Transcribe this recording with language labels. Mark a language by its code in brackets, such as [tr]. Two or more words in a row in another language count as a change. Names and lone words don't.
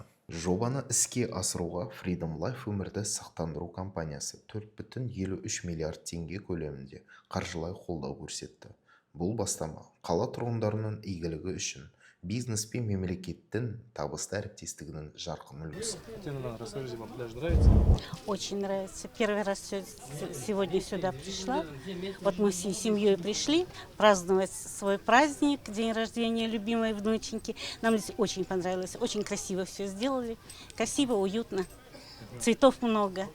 [kk] Жобаны іске асыруға Freedom Life өмірді сақтандыру компаниясы 4,53 миллиард теңге көлемінде қаржылай қолдау көрсетті. Бұл бастама қала тұрғындарының игілігі үшін бизнес пен мемлекеттің табысты әріптестігінің жарқын үлгісі. [ru] Расскажите, вам пляж нравится? Очень нравится. Первый раз сегодня сюда пришла. Вот мы всей семьей пришли праздновать свой праздник, день рождения любимой внученьки. Нам здесь очень понравилось, очень красиво все сделали. Красиво, уютно, цветов много.